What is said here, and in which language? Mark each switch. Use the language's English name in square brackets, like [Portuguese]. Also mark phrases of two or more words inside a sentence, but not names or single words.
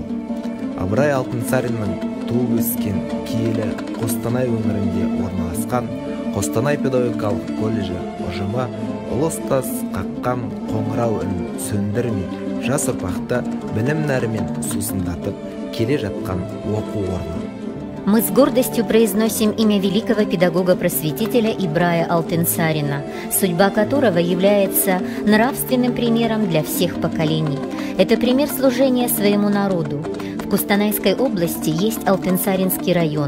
[Kazakh] Ыбырай Алтынсариннің туып өскен киелі Қостанай өңірінде орналасқан Қостанай педагогикалық колледжі ұжымы ұлы ұстаз қаққан қоңырау үнін сөндірмей, жас ұрпақты білім нәрімен сусындатып келе жатқан оқу орны. [Russian] Мы с гордостью произносим имя великого педагога-просветителя Ибрая Алтынсарина, судьба которого является нравственным примером для всех поколений. Это пример служения своему народу. В Кустанайской области есть Алтынсаринский район.